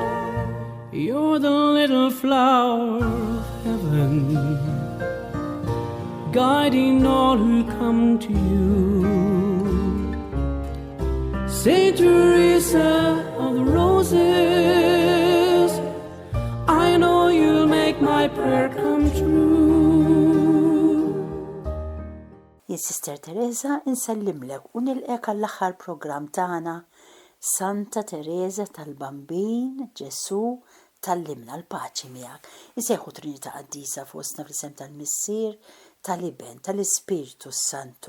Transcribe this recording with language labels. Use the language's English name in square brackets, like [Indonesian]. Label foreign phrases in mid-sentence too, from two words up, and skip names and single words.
[English] You're the little flower of heaven, guiding all who come to you. Saint Teresa of the Roses, I know you'll make my prayer come true. [Maltese] Jien Sister Teresa insellimlek u nilqek għall-aħħar programm tagħna Santa Teresa tal-Bambin Ġesu tallimna l-paċi miegħek. Isejħu Trinità Qaddisa fostna fl-isem tal-Missier, tal-Iben, tal-Ispiritu Santu.